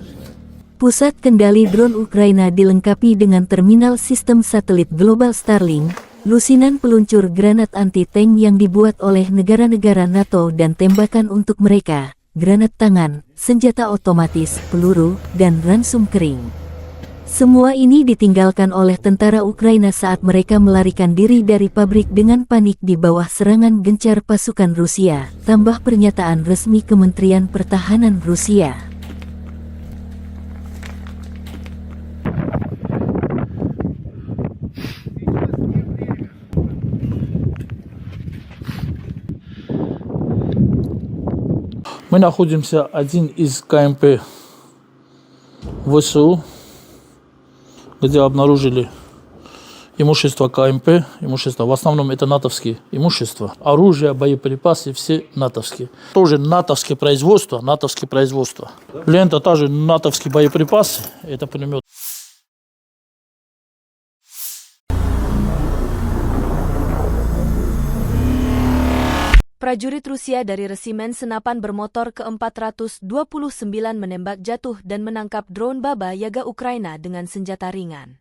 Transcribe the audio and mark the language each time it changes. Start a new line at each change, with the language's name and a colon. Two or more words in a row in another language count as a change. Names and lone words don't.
Indonesian: Pusat kendali drone Ukraina dilengkapi dengan terminal sistem satelit global Starlink, lusinan peluncur granat anti-tank yang dibuat oleh negara-negara NATO dan tembakan untuk mereka, granat tangan, senjata otomatis, peluru, dan ransum kering. Semua ini ditinggalkan oleh tentara Ukraina saat mereka melarikan diri dari pabrik dengan panik di bawah serangan gencar pasukan Rusia, tambah pernyataan resmi Kementerian Pertahanan Rusia.
Russian: Мы находимся один из КМП ВСУ, где обнаружили имущество КМП, имущество, в основном это натовские имущества, оружие, боеприпасы, все натовские. Тоже натовские производства. Лента тоже натовские боеприпасы, это пулемет.
Indonesian: Prajurit Rusia dari Resimen Senapan Bermotor ke-429 menembak jatuh dan menangkap drone Baba Yaga Ukraina dengan senjata ringan.